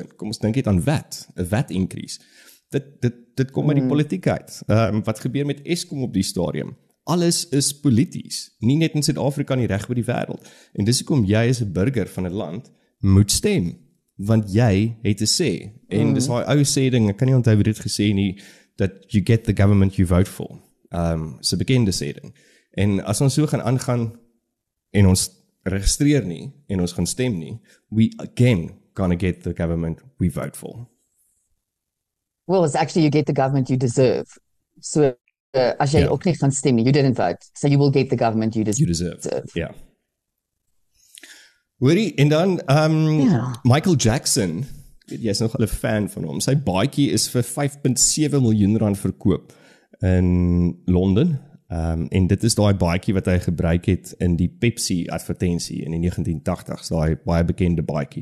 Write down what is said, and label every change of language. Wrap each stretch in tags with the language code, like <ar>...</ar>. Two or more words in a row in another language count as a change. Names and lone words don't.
<af>Kom ons dink net aan 'n wet increase. Dit kom uit die politiek uit. Wat gebeur met Eskom op die stadium? Alles is polities, nie net in Suid-Afrika nie, reg oor die wêreld. En dis hoekom jy as 'n burger van 'n land moet stem, want jy het 'n sê. En dis daai ou sê ding, ek kan nie onthou wie dit gesê nie,</af> <en>that you get the government you vote for.</en> <af>So bekende sê ding. En as ons so gaan aangaan en ons registreer nie en ons gaan stem nie,</af> <en>we again gonna get the government we vote for. Well, it's actually you get the government you deserve.</en> <af>So as jy ook nie gaan stem nie,</af> <en>you didn't vote. So you will get the government you deserve.</en> <af>Ja. Hoorie, en dan Michael Jackson, jy is nog 'n fan van hom. Sy baadjie is vir 5.7 miljoen rand verkoop in Londen. En dit is daai baadjie wat hy gebruik het in die Pepsi advertensie in die 1980s, daai baie bekende baadjie.</af>